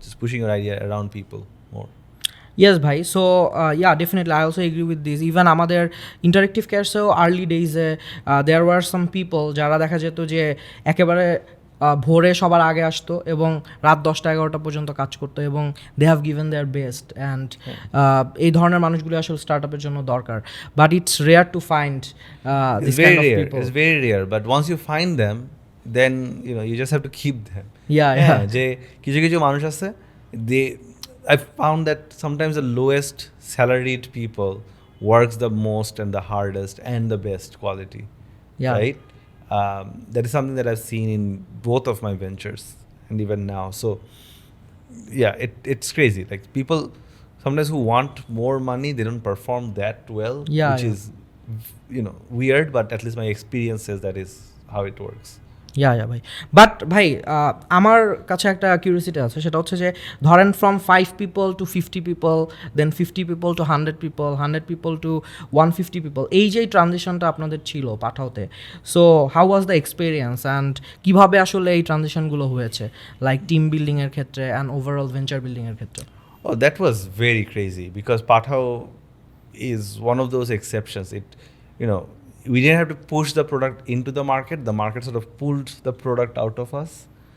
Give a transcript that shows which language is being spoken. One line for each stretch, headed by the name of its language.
English: Just pushing your idea around people more. Yes, Bhai. So, yeah, definitely. I also agree with this.
Bangla: Even আমাদের interactive কেয়ারসেও early ডেইজে
English: there were some people
Bangla: যারা দেখা যেত যে একেবারে ভোরে সবার আগে আসতো এবং রাত 10টা-11টা পর্যন্ত কাজ করতো এবং
English: they have given their best
Bangla: and এই ধরনের মানুষগুলো আসলে স্টার্ট আপের জন্য দরকার,
English: But it's rare to find this kind of people. It's very rare, but once you find them, then you just have to keep them. Yeah.
Bangla: যে কিছু কিছু মানুষ আছে,
English: I found that sometimes the lowest salaried people works the most and the hardest and the best quality. Yeah. Right? That is something that I've seen in both of my ventures and even now. So yeah, it's crazy. Like people sometimes who want more money, they don't perform that well, which is weird, but at least my experience says that is how it works.
Bangla: ইয়া ভাই, but ভাই আমার কাছে একটা curiosity আছে, সেটা হচ্ছে যে ধরেন
English: from 5 people to 50 people, then 50 people to 100 people, 100 people to 150 people,
Bangla: এই যে ট্রানজিশনটা আপনাদের ছিল পাঠাওতে,
English: so how was the experience
Bangla: and কীভাবে আসলে এই ট্রানজিশনগুলো হয়েছে লাইক টিম বিল্ডিংয়ের ক্ষেত্রে অ্যান্ড ওভারঅল ভেঞ্চার বিল্ডিংয়ের ক্ষেত্রে?
English: Oh, that was very crazy because Pathao is one of those exceptions. We didn't have to push the product into the market sort of pulled the product out of us.